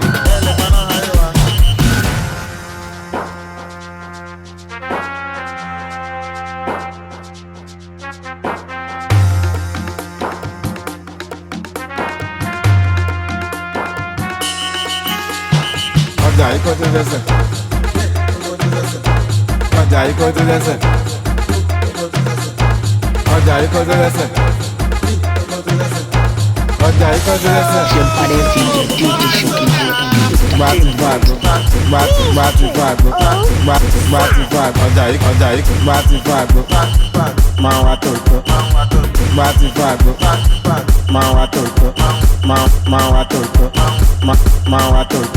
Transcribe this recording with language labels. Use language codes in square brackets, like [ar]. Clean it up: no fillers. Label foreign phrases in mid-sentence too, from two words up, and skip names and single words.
[yo] Ẹ lè pa náà ayé wa. Ọjà yìí kó tó lẹ́sẹ̀. Ọjà yìí kó tó lẹ́sẹ̀. Ọjà yìí kó tó lẹ́sẹ̀. Ọjà yìí kó tó lẹ́sẹ̀. [en] Your body DJ Shoki. [yo] Gbàtú gbàgbó, gbàtú gbàgbó, gbàtú gbàgbó. Ọjà yìí gbàtú gbàgbó. Máa wá tòótọ́. Gbàtú gbàgbó. Máa wá tòótọ́. Máa wá tòótọ́. Máa wá tòótọ́.